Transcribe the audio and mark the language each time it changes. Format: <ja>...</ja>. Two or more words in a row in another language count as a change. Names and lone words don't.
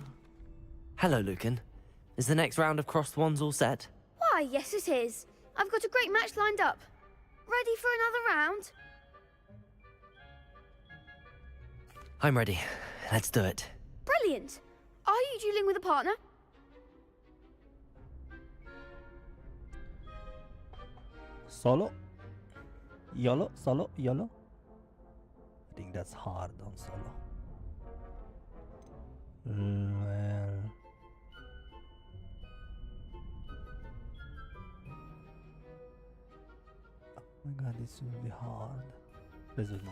<en>Hello, Lucan. Is the next round of crossed wands all set? Why, yes it is. I've got a great match lined up. Ready for another round? I'm ready. Let's do it. Brilliant. Are you dueling with a partner? Solo? YOLO? Solo? YOLO? I think that's hard on solo. Well... Oh my god, this will be hard. Let's do it now.</en>